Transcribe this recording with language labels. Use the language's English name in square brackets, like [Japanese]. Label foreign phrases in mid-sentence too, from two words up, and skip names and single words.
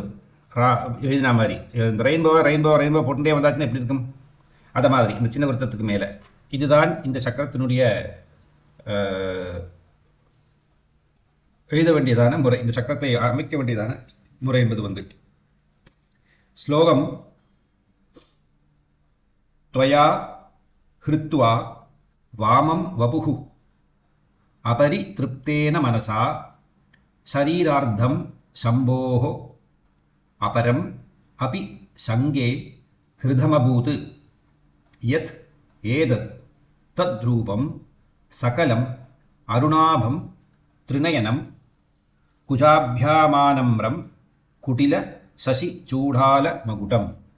[Tamil] எழுதின மாதிரி இந்த ரெயின்போ போட்டுட்டே வந்தாச்சுன்னா எப்படி இருக்கும், அதை மாதிரி இந்த சின்ன விருத்தத்துக்கு மேலே. இதுதான் இந்த சக்கரத்தினுடைய எழுத வேண்டியதான முறை, இந்த சக்கரத்தை அமைக்க வேண்டியதான முறை என்பது ஸ்லோகம். [Sanskrit] त्वया हृत्वा वामं वपुः अपरितृप्तेन मनसा शरीरार्धं शम्भोः अपरम् अपि संगे हृदमभूत् यत् एतत् तद्रूपं सकलम् अरुणाभं त्रिनयनं कुजाभ्यामानम्रं कुटिल शशिचूडालमकुटम्